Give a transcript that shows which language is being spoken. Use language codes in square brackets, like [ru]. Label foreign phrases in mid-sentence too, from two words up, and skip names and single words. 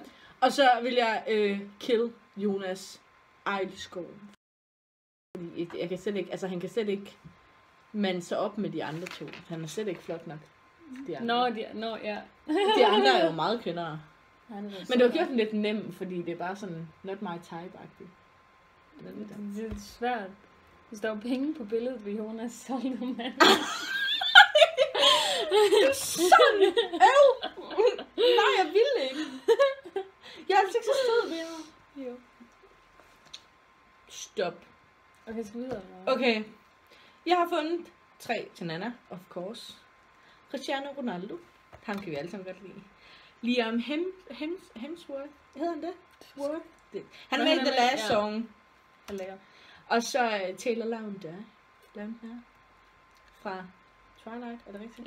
[da] Og så vil jeg kill Jonas Eilskov. Fordi jeg kan slet ikke, altså han kan slet ikke mande sig op med de andre to. Han er slet ikke flot nok. De andre. Ja. De andre er jo meget kønnere. Men Men det var gjort lidt nemt, fordi det er bare sådan, [en] not my type-agtigt. [da] Det er svært. Hvis der var penge på billedet ved Jonas, så ville du med. Sådan! Nej, jeg ville ikke. Jeg er altså ikke så sød mere. Jo. Stop. Okay, så videre. Okay. Jeg har fundet 3 til Nana, [en] of course. [da] Cristiano Ronaldo. Ham kan vi alle sammen godt lide. Liam Hemsworth. Hedder han det? Worth? Han er med i The Last Song. Han lækker. Og så Taylor Lautner. Fra Twilight, er det rigtigt?